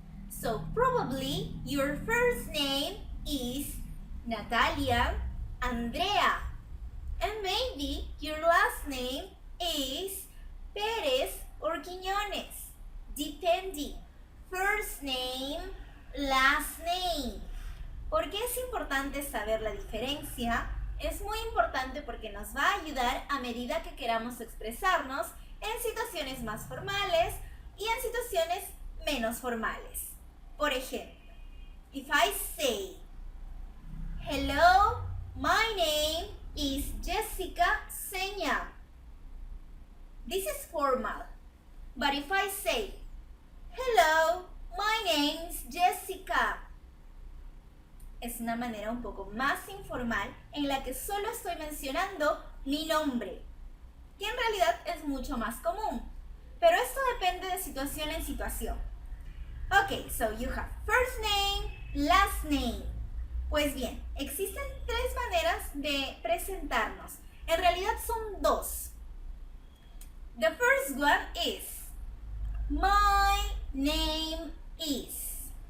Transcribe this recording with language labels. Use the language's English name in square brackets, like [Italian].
[English] So probably your first name is Natalia Andrea. And maybe your last name is Pérez or Quiñones, depending. First name, last name. [Spanish] ¿Por qué es importante saber la diferencia? Es muy importante porque nos va a ayudar a medida que queramos expresarnos en situaciones más formales y en situaciones menos formales. Por ejemplo, [English] if I say, hello, my name is Jessica Seña. This is formal. But if I say, hello, my name is Jessica, [Spanish] es una manera un poco más informal en la que solo estoy mencionando mi nombre, que en realidad es mucho más común. Pero esto depende de situación en situación. [English] Ok, so you have first name, last name. [Spanish] Pues bien, existen tres maneras de presentarnos. En realidad son dos. [English] The first one is, my name is.